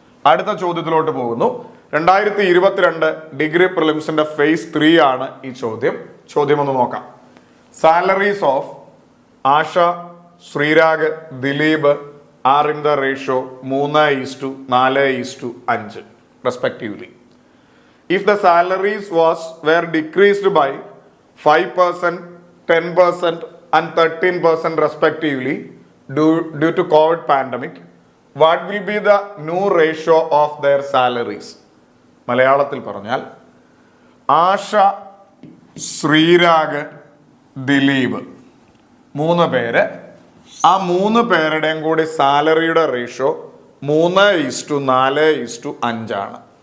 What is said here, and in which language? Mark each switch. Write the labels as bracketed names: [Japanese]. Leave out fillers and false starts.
[Malayalam] അടുത്ത ചോദ്യത്തിലോട്ട് പോകുന്നു. 2022 degree പ്രിലിംസിന്റെ face 3 ആണ് ഈ ചോദ്യം. ചോദ്യം ഒന്ന് നോക്കാം. [English] Salaries of Asha, Sreerag, Dileep are in the ratio 3:4:5 respectively. If the salaries were decreased by 5%, 10% and 13% respectively due to COVID pandemic, what will be the new ratio of their salaries? [Malayalam] മലയാളത്തിൽ പറഞ്ഞാൽ ആഷ, ശ്രീരാഗ്, ദിലീപ് 3 പേര്. ആ 3 പേരുടെയും കൂടി സാലറിയുടെ റേഷ്യോ 3:4:5 ആണ്.